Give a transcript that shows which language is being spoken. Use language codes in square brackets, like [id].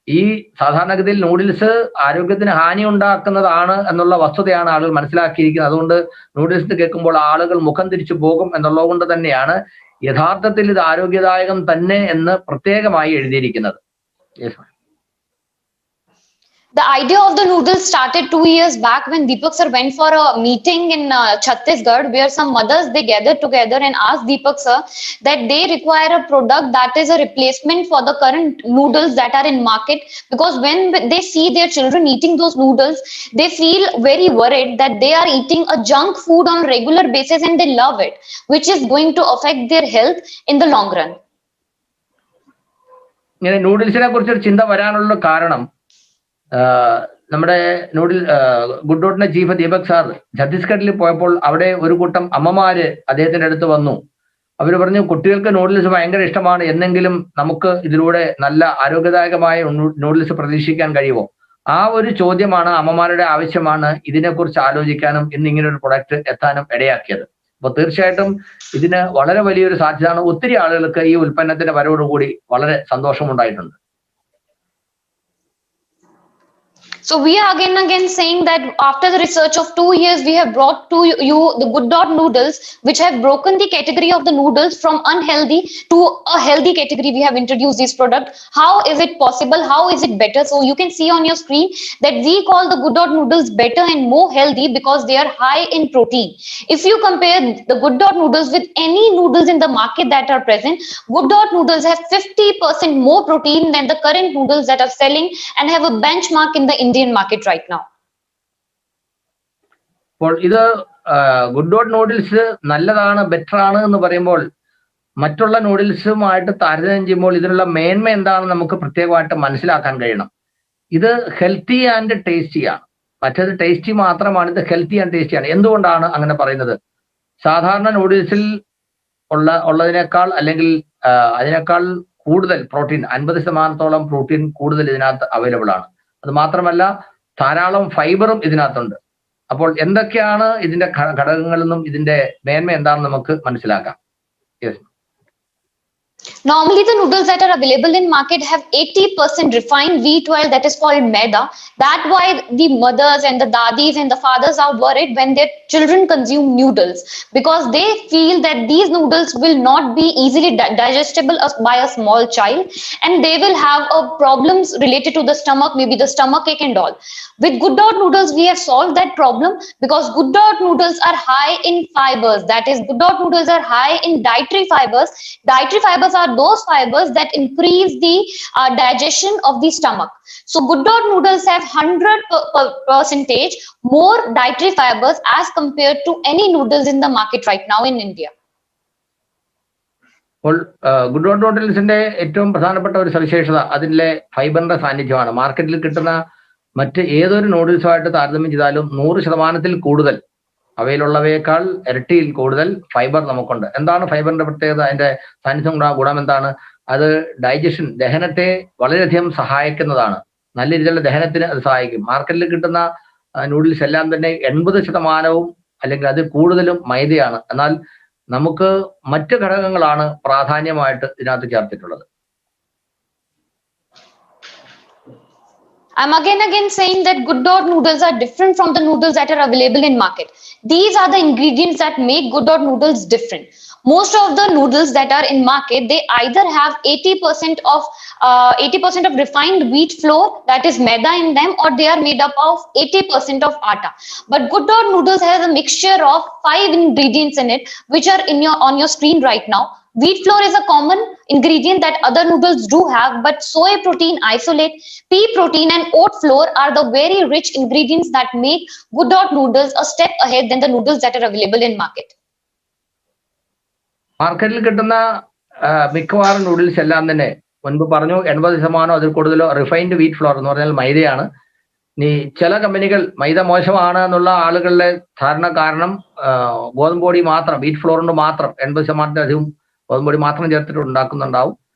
[ml] ഈ സാധാരണഗതിയിൽ നൂഡിൽസ് ആരോഗ്യത്തിന് ഹാനി ഉണ്ടാക്കുന്നതാണ് എന്നുള്ള വസ്തുതയാണ് ആളുകൾ മനസ്സിലാക്കിയിരിക്കുന്നത്. അതുകൊണ്ട് നൂഡിൽസ് കേൾക്കുമ്പോൾ ആളുകൾ മുഖം തിരിച്ചു പോകും എന്നുള്ളത് കൊണ്ട് തന്നെയാണ് യഥാർത്ഥത്തിൽ ഇത് ആരോഗ്യദായകം തന്നെ എന്ന് പ്രത്യേകമായി എഴുതിയിരിക്കുന്നത്. [en] The idea of the noodles started 2 years back when Deepak sir went for a meeting in Chhattisgarh, where some mothers, they gathered together and asked Deepak sir that they require a product that is a replacement for the current noodles that are in market, because when they see their children eating those noodles, they feel very worried that they are eating a junk food on regular basis and they love it, which is going to affect their health in the long run. [ml] ഇങ്ങനെ നൂഡിൽസിനെ കുറിച്ചൊരു ചിന്ത വരാനുള്ള കാരണം, നമ്മുടെ ഗുഡ്ഡോട്ടിന്റെ chief Deepak sir ഛത്തീസ്ഗഡിൽ പോയപ്പോൾ അവിടെ ഒരു കൂട്ടം അമ്മമാര് അദ്ദേഹത്തിന്റെ അടുത്ത് വന്നു. അവർ പറഞ്ഞു, കുട്ടികൾക്ക് നൂഡിൽസ് ഭയങ്കര ഇഷ്ടമാണ്, എന്നെങ്കിലും നമുക്ക് ഇതിലൂടെ നല്ല ആരോഗ്യദായകമായ നൂഡിൽസ് പ്രതീക്ഷിക്കാൻ കഴിയുമോ? ആ ഒരു ചോദ്യമാണ്, അമ്മമാരുടെ ആവശ്യമാണ് ഇതിനെക്കുറിച്ച് ആലോചിക്കാനും ഇന്ന് ഇങ്ങനെ ഒരു പ്രൊഡക്റ്റ് എത്താനും ഇടയാക്കിയത്. അപ്പൊ തീർച്ചയായിട്ടും ഇതിന് വളരെ വലിയൊരു സാധ്യതയാണ്. ഒത്തിരി ആളുകൾക്ക് ഈ ഉൽപ്പന്നത്തിന്റെ വരവോടുകൂടി വളരെ സന്തോഷമുണ്ടായിട്ടുണ്ട്. So we are again saying that after the research of 2 years, we have brought to you the Good Dot noodles, which have broken the category of the noodles from unhealthy to a healthy category. We have introduced this product. How is it possible? How is it better? So you can see on your screen that we call the Good Dot noodles better and more healthy because they are high in protein. If you compare the Good Dot noodles with any noodles in the market that are present, Good Dot noodles have 50% more protein than the current noodles that are selling and have a benchmark in the Indian market right now. അപ്പോൾ ഇത് good dot noodles നല്ലതാണ്, better ആണ് എന്ന് പറയുമ്പോൾ മറ്റുള്ള നൂഡിൽസുമായിട്ട് താരതമ്യം ചെയ്യുമ്പോൾ ഇതിനുള്ള മേന്മ എന്താണെന്ന് നമുക്ക് പ്രത്യേകമായിട്ട് മനസ്സിലാക്കാൻ കഴിയണം. ഇത് ഹെൽത്തി ആൻഡ് ടേസ്റ്റിയാണ്. മറ്റേത് ടേസ്റ്റി മാത്രമാണ്, ഇത് ഹെൽത്തി ആൻഡ് ടേസ്റ്റിയാണ്. എന്തുകൊണ്ടാണ് അങ്ങനെ പറയുന്നത്? സാധാരണ നൂഡിൽസിൽ ഉള്ളതിനേക്കാൾ അല്ലെങ്കിൽ അതിനേക്കാൾ കൂടുതൽ പ്രോട്ടീൻ, 50% പ്രോട്ടീൻ കൂടുതൽ ഇതിനകത്ത് അവൈലബിൾ ആണ്. അത് മാത്രമല്ല ധാരാളം ഫൈബറും ഇതിനകത്തുണ്ട്. അപ്പോൾ എന്തൊക്കെയാണ് ഇതിന്റെ ഘടകങ്ങളെന്നും ഇതിന്റെ മേന്മ എന്താണെന്ന് നമുക്ക് മനസ്സിലാക്കാം. [en] Yes. Normally, the noodles that are available in market have 80% refined wheat oil that is called maida. That's why the mothers and the dadis and the fathers are worried when their children consume noodles, because they feel that these noodles will not be easily digestible by a small child, and they will have problems related to the stomach, maybe the stomach ache and all. With Good Dot noodles, we have solved that problem because Good Dot noodles are high in fibers. That is, Good Dot noodles are high in dietary fibers. Dietary fibers are those fibers that increase the digestion of the stomach. So Good Dot noodles have 100% more dietary fibers as compared to any noodles in the market right now in India. [ml] അപ്പോൾ good dot നൂഡിൽസിന്റെ ഏറ്റവും പ്രധാനപ്പെട്ട ഒരു സവിശേഷത അതിലെ ഫൈബറിന്റെ സാന്നിധ്യമാണ്. മാർക്കറ്റിൽ കിട്ടുന്ന മറ്റ് ഏതൊരു നൂഡിൽസുമായിട്ട് താരതമ്യം ചെയ്താലും 100% കൂടുതൽ അവയിലുള്ളവയേക്കാൾ ഇരട്ടിയിൽ കൂടുതൽ ഫൈബർ നമുക്കുണ്ട്. എന്താണ് ഫൈബറിന്റെ പ്രത്യേകത? അതിന്റെ സാന്നിധ്യം ഗുണം എന്താണ്? അത് ഡൈജഷൻ, ദഹനത്തെ വളരെയധികം സഹായിക്കുന്നതാണ്. നല്ല രീതിയിലുള്ള ദഹനത്തിന് അത് സഹായിക്കും. മാർക്കറ്റിൽ കിട്ടുന്ന നൂഡിൽസ് എല്ലാം തന്നെ 80% അല്ലെങ്കിൽ അതിൽ കൂടുതലും മൈദയാണ്. എന്നാൽ നമുക്ക് മറ്റ് ഘടകങ്ങളാണ് പ്രാധാന്യമായിട്ട് ഇതിനകത്ത് ചേർത്തിട്ടുള്ളത്. [en] I'm again saying that Good Dot noodles are different from the noodles that are available in market. These are the ingredients that make Good Dot noodles different. Most of the noodles that are in market, they either have 80% of refined wheat flour, that is maida in them, or they are made up of 80% of atta. But Good Dot noodles has a mixture of 5 ingredients in it, which are on your screen right now. Wheat flour is a common ingredient that other noodles do have, but soy protein isolate, pea protein and oat flour are the very rich ingredients that make Good Dot noodles a step ahead than the noodles that are available in market. [ml] മാർക്കറ്റിൽ കിട്ടുന്ന മിക്കവാറും noodles എല്ലാം തന്നെ മുൻപ് പറഞ്ഞു 80% അതിൽ കൂടുതലോ refined wheat floor എന്ന് പറഞ്ഞാൽ മൈദയാണ്. ഇനി ചില കമ്പനികൾ മൈദ മോശമാണ് എന്നുള്ള ആളുകളുടെ ധാരണ കാരണം ഗോതമ്പൊടി മാത്രം, വീറ്റ് ഫ്ലോർ കൊണ്ട് മാത്രം 80%-ലധികം ഗോതമ്പൊടി മാത്രം ചേർത്തിട്ട് ഉണ്ടാക്കുന്നുണ്ടാവും.